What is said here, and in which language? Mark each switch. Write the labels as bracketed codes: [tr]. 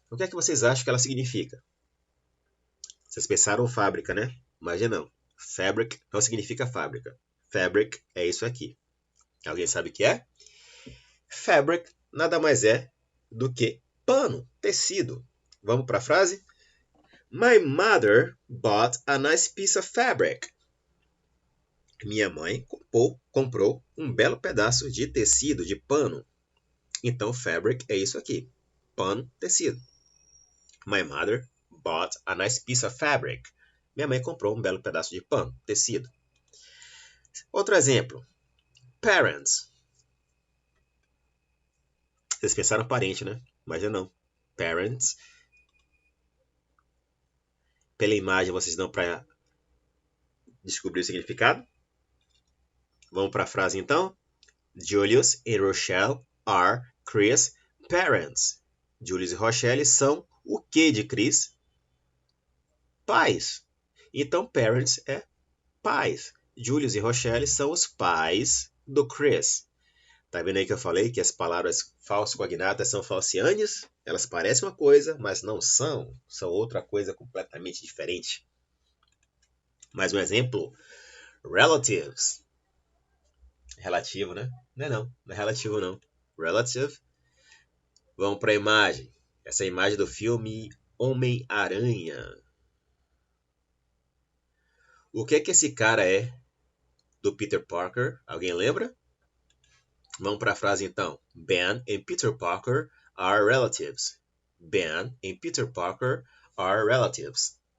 [pt] O que é que vocês acham que ela significa? Vocês pensaram fábrica, né? Mas não. Fabric não significa fábrica. Fabric é isso aqui. Alguém sabe o que é? Fabric nada mais é do que pano, tecido. Vamos para a frase? [en] My mother bought a nice piece of fabric. [pt] Minha mãe comprou um belo pedaço de tecido, de pano. Então, fabric é isso aqui. Pano, tecido. [en] My mother bought a nice piece of fabric. [pt] Minha mãe comprou um belo pedaço de pano, tecido. Outro exemplo. Parents. Vocês pensaram parente, né? Mas não. Parents. Pela imagem, vocês dão para descobrir o significado? Vamos para a frase, então? [en] Julius e Rochelle are Chris' parents. [pt] Julius e Rochelle são o que de Chris? Pais. Então, parents é pais. Julius e Rochelle são os pais do Chris. Tá vendo aí que eu falei que as palavras falso cognatas são falcianes? Elas parecem uma coisa, mas não são. São outra coisa completamente diferente. Mais um exemplo. Relatives. Relativo, né? Não é relativo não. Relative. Vamos para a imagem. Essa é a imagem do filme Homem-Aranha. O que é que esse cara é do Peter Parker? Alguém lembra? Vamos para a frase então. [en] Ben and Peter Parker are relatives. Ben and Peter Parker are relatives.